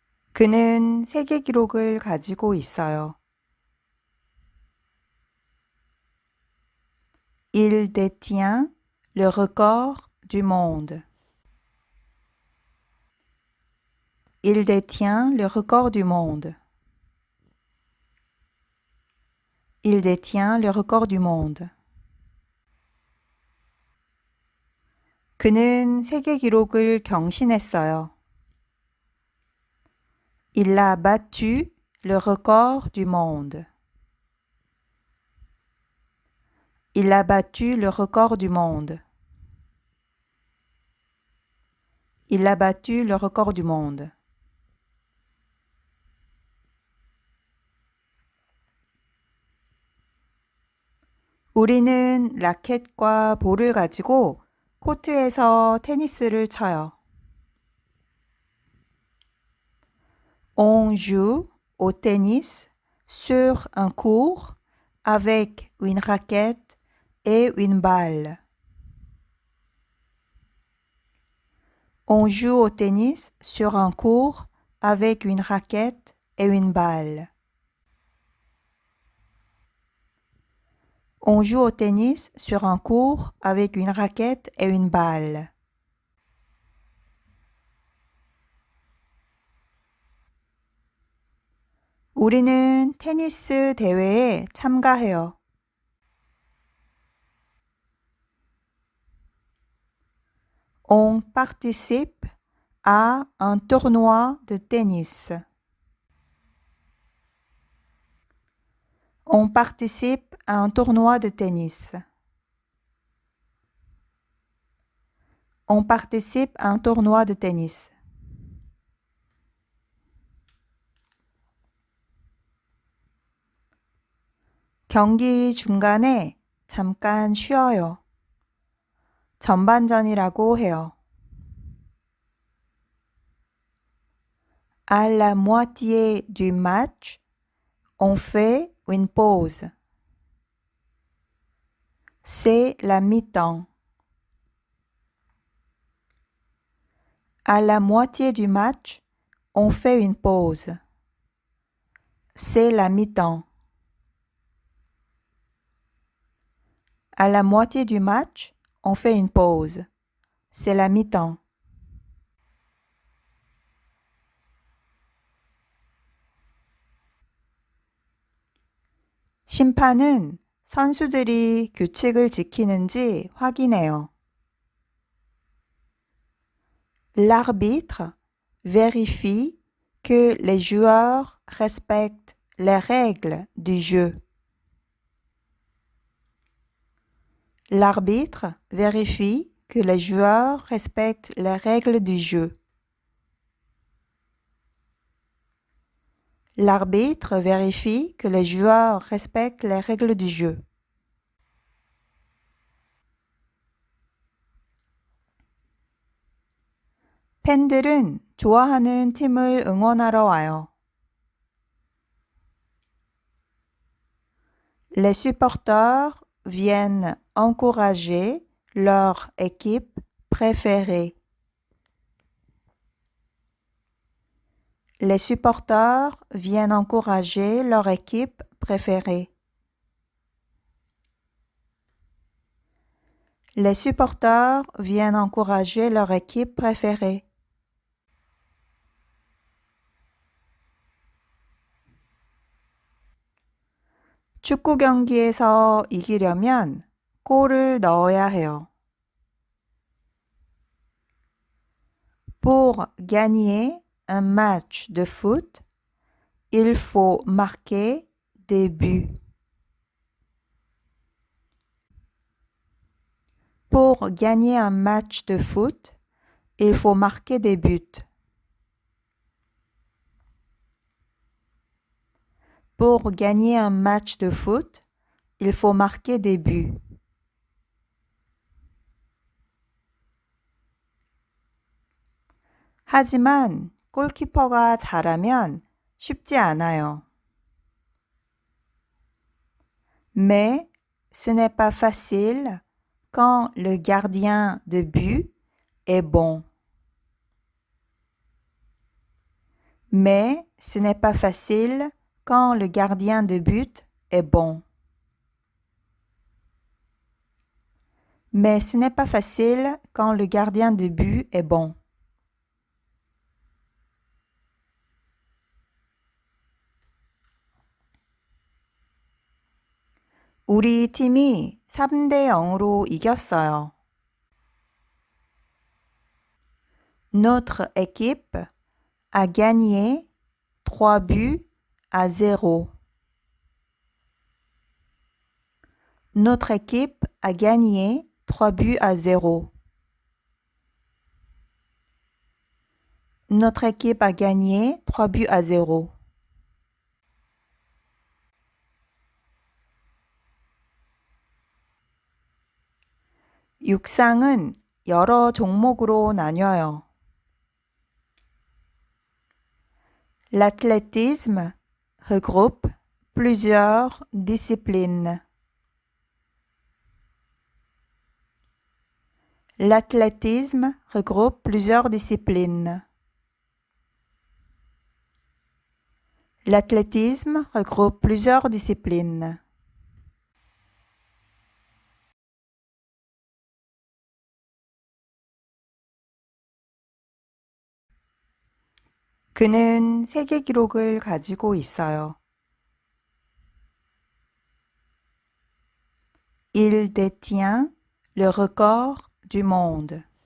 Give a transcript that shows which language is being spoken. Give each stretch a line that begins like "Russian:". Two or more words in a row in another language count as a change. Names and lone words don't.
Korean: 그는 세계 기록을 가지고 있어요.
French: Il détient le record du monde. Il détient le record du monde. Il détient le record du monde.
Korean: 그는 세계 기록을 경신했어요.
French: Il a battu le record du monde. Il a battu le record du monde. Il a battu le record du monde.
Korean: 우리는 라켓과 볼을 가지고 코트에서 테니스를 쳐요.
French: On joue au tennis sur un court avec une raquette et une balle. On joue au tennis sur un court avec une raquette et une balle. On joue au tennis sur un court avec une raquette et une balle.
Korean: 우리는 테니스 대회에 참가해요.
French: On participe à un tournoi de tennis. On participe à un tournoi de tennis. On participe à un tournoi de tennis.
Korean: 경기 중간에 잠깐 쉬어요. 전반전이라고 해요.
French: À la moitié du match, on fait une pause. C'est la mi-temps. À la moitié du match, on fait une pause. C'est la mi-temps. À la moitié du match, on fait une pause. C'est la mi-temps.
Korean: 심판은 선수들이 규칙을 지키는지 확인해요.
French: L'arbitre vérifie que les joueurs respectent les règles du jeu. L'arbitre vérifie que les joueurs respectent les règles du jeu. L'arbitre vérifie que les joueurs respectent les règles du jeu.
Korean: 팬들은 좋아하는 팀을 응원하러 와요.
French: Les supporters viennent encourager leur équipe préférée. Les supporters viennent encourager leur équipe préférée. Les supporters viennent encourager leur équipe préférée.
Korean: 축구 경기에서 이기려면 골을 넣어야 해요.
French: Pour gagner un match de foot, il faut marquer des buts. Pour gagner un match de foot, il faut marquer des buts. Pour gagner un match de foot, il faut marquer des buts.
Korean: 하지만 골키퍼가 잘하면 쉽지 않아요.
French: Mais ce n'est pas facile quand le gardien de but est bon. Mais ce n'est pas facile quand le gardien de but est bon. Mais ce n'est pas facile quand le gardien de but est bon.
Korean: 우리 팀이 3대 0으로 이겼어요.
French: Notre équipe a gagné 3 buts à 0. Notre équipe a gagné 3 buts à 0. Notre équipe a gagné 3 buts à 0.
Korean: 육상은 여러 종목으로 나뉘어요.
French: L'athlétisme regroupe plusieurs disciplines. L'athlétisme regroupe plusieurs disciplines. L'athlétisme regroupe plusieurs disciplines.
Korean: 그는 세계 기록을 가지고 있어요.
French: Il détient le record du monde.